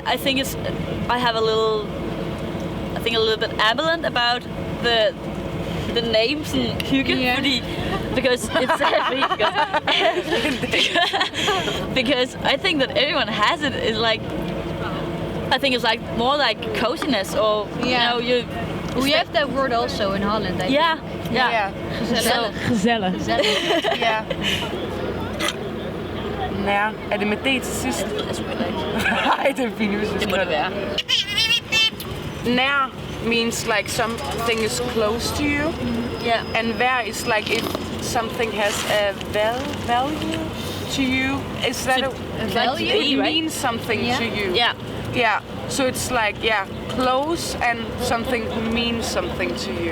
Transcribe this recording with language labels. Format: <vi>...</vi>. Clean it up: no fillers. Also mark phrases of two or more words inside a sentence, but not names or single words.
<en>I think I have a little bit ambivalent about the names in Hygge, because it's sadly because I think that everyone has it. Is like. I think it's like more like coziness, or you know, we have that word also in Holland. Yeah.</en> <nl>Gezellig. Ja. Nou,</nl> <da>er det med D til sidst? Nej, det er fint, hvis vi Det må det være. Nær.</da> <en>means like something is close to you. Yeah. And where is like if something has a value to you. Is that a value? It means something to you. Yeah. Yeah. So it's like close and something means something to you.</en>